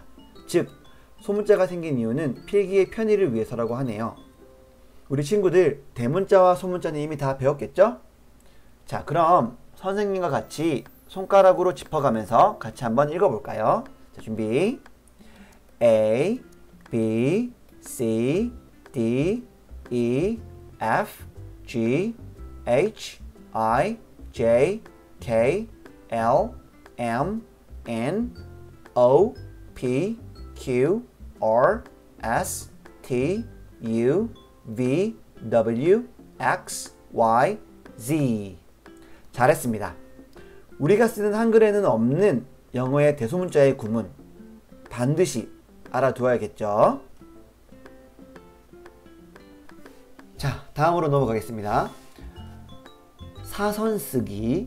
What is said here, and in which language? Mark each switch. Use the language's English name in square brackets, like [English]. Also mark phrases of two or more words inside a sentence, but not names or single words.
[Korean] 즉, 소문자가 생긴 이유는 필기의 편의를 위해서라고 하네요. 우리 친구들 대문자와 소문자는 이미 다 배웠겠죠? 자, 그럼 선생님과 같이 손가락으로 짚어가면서 같이 한번 읽어볼까요? 자, 준비. [English] A, B, C, D, E, F, G, H, I, J, K, L, M, N, O, P, Q, R, S, T, U, V, W, X, Y, Z. [Korean] 잘했습니다. 우리가 쓰는 한글에는 없는 영어의 대소문자의 구문 반드시 알아두어야겠죠? 자, 다음으로 넘어가겠습니다. 사선 쓰기.